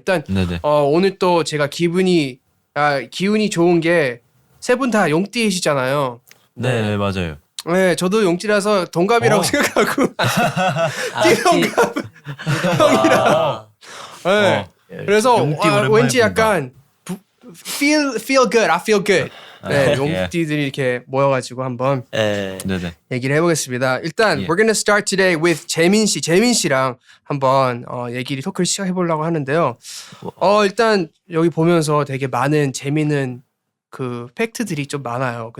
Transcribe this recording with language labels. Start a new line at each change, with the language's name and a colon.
Korean: 일단 네네. 오늘 또 제가 기운이 좋은 게 세 분 다 용띠이시잖아요. 네, 맞아요. 네, 저도 용띠라서 동갑이라고 생각하고 띠동갑 형이랑. 네. 그래서 용띠 오랜만에 왠지 본다. 약간
English: feel good, I feel good.
Korean: 네, 예. 용띠들이 이렇게 모여가지고 한번 네. 네네. 얘기를 해보겠습니다. 일단 예.
English: we're gonna start today with
Korean: 재민 씨랑 한번 얘기를 토크를 시작해보려고 하는데요. 일단 여기 보면서 되게 많은 재미있는 그 팩트들이 좀 많아요.